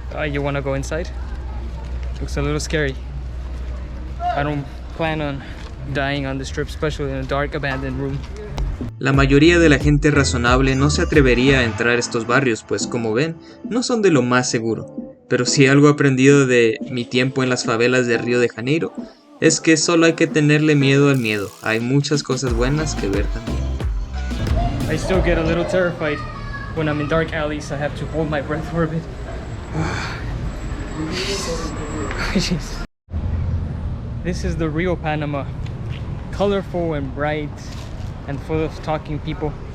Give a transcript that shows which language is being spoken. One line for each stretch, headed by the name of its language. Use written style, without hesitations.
English: You want to go inside? Looks a little scary. I don't plan on dying on this trip, especially in a dark, abandoned room.
Spanish: La mayoría de la gente razonable no se atrevería a entrar a estos barrios, pues como ven, no son de lo más seguro. Pero si algo he aprendido de mi tiempo en las favelas de Río de Janeiro, es que solo hay que tenerle miedo al miedo. Hay muchas cosas buenas que ver también.
English: I still get a little terrified when I'm in dark alleys. I have to hold my breath for a bit. Jeez. This is the real Panama. Colorful and bright and full of talking people.